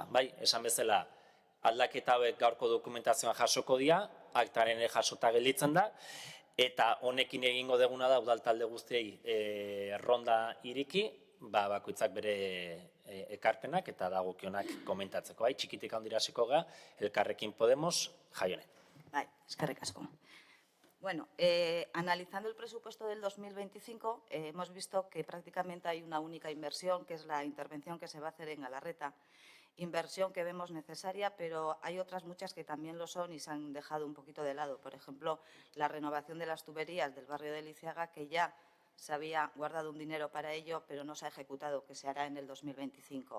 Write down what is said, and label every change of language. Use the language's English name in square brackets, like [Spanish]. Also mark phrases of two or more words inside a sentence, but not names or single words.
[Basque] Bai, esan bezala aldaketa hauek gaurko dokumentazioan jasoko dira, aktaren jasota gelditzen da, eta honekin egingo deguna da udal talde guztiei ronda iriki, bakoitzak bere ekarpenak eta dagokionak komentatzeko. Bai, txikitik handira hasiko ga, Elkarrekin Podemos, Jaione. Bai, eskerrik asko. [Spanish] Bueno, analizando el presupuesto del 2025, hemos visto que prácticamente hay una única inversión, que es la intervención que se va a hacer en Galarreta. Inversión que vemos necesaria, pero hay otras muchas que también lo son y se han dejado un poquito de lado. Por ejemplo, la renovación de las tuberías del barrio de Liceaga, que ya se había guardado un dinero para ello, pero no se ha ejecutado, que se hará en el 2025.